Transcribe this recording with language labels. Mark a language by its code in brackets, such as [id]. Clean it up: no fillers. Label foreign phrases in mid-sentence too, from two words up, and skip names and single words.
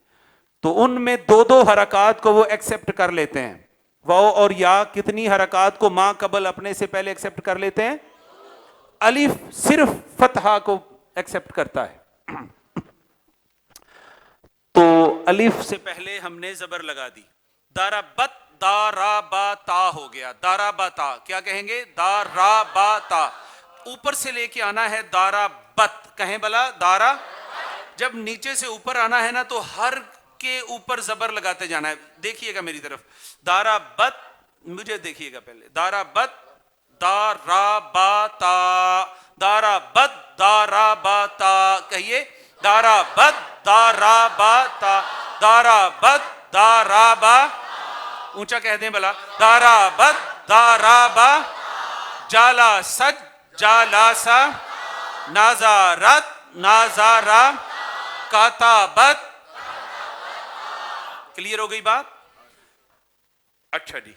[ur] تو ان میں دو دو حرکات کو وہ ایکسپٹ کر لیتے ہیں. واو اور یا کتنی حرکات کو [ar] ماں قبل [ur] اپنے سے پہلے ایکسپٹ کر لیتے ہیں؟ الف صرف فتحہ کو ایکسپٹ کرتا ہے. تو الف سے پہلے ہم نے زبر لگا دی. [ar] دارا بت دارا با تا [ur] ہو گیا. [ar] دارا با تا [ur] کیا کہیں گے؟ [ar] دارا با تا. [ur] اوپر سے لے کے آنا ہے [ar] دارا بت. [ur] کہیں بلا دارا. جب نیچے سے اوپر آنا ہے نا تو ہر کے اوپر زبر لگاتے جانا ہے. دیکھیے گا میری طرف. [ar] دارا بت، [ur] مجھے دیکھیے گا پہلے. [ar] دارا بت دارا با تا. دارا بت دارا با تا. [ur] کہیے [ar] دارا بت دارا با تا. دارا بت دارا با. [ur] اونچا کہہ دیں بلا. [ar] دارا بت دارا با. جالا سج جالا سا. نازارت نازارا. [ur] کاتابت. کلیئر ہو گئی بات؟ اچھا جی.